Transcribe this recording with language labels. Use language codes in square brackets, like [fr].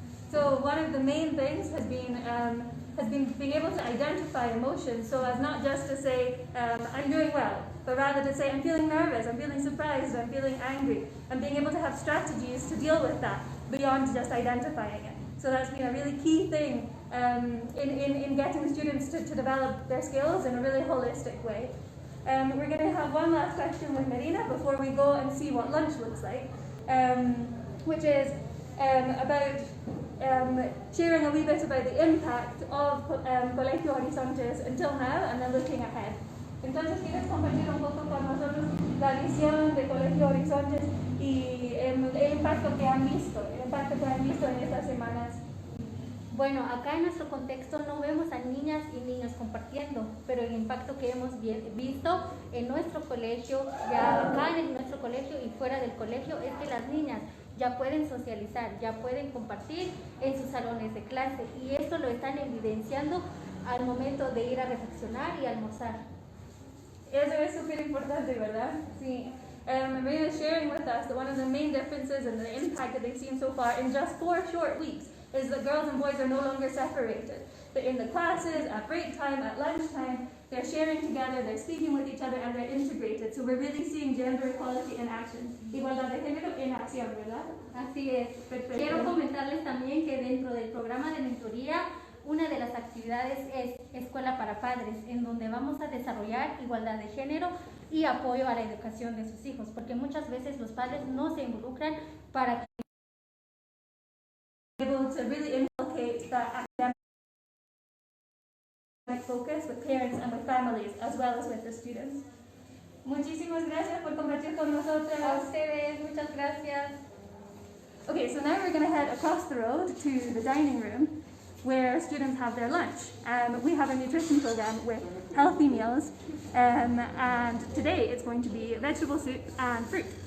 [en] So one of the main things has been being able to identify emotions, so as not just to say, I'm doing well, but rather to say, I'm feeling nervous, I'm feeling surprised, I'm feeling angry, and being able to have strategies to deal with that beyond just identifying it. So that's been a really key thing in getting the students to develop their skills in a really holistic way. We're going to have one last question with Marina before we go and see what lunch looks like, which is about sharing a wee bit about the impact of Colegio Horizontes until now and then looking ahead. [es] Entonces, ¿quieres compartir un poco con nosotros la visión de Colegio Horizontes y el impacto que han visto en estas semanas? Bueno, acá en nuestro contexto no vemos a niñas y niños compartiendo, pero el impacto que hemos visto en nuestro colegio, ya acá en nuestro colegio y fuera del colegio, es que las niñas ya pueden socializar, ya pueden compartir en sus salones de clase y esto lo están evidenciando al momento de ir a reflexionar y almorzar. Eso es súper importante, ¿verdad? Sí. [en] Marina is sharing with us that one of the main differences and the impact that they've seen so far in just 4 short weeks is that girls and boys are no longer separated. That in the classes, at break time, at lunchtime, they're sharing together, they're speaking with each other, and they're integrated. So we're really seeing gender equality in action. [es] Igualdad de género en acción, ¿verdad? Así es. Perfecto. Quiero comentarles también que dentro del programa de mentoría, una de las actividades es Escuela para Padres, en donde vamos a desarrollar igualdad de género y apoyo a la educación de sus hijos, porque muchas veces los padres no se involucran para [en] able to really inculcate that academic focus with parents and with families, as well as with the students. [es] Muchísimas gracias por compartir con nosotros. A ustedes, muchas gracias. [en] Okay, so now we're going to head across the road to the dining room where students have their lunch. We have a nutrition program with healthy meals, and today it's going to be vegetable soup and fruit.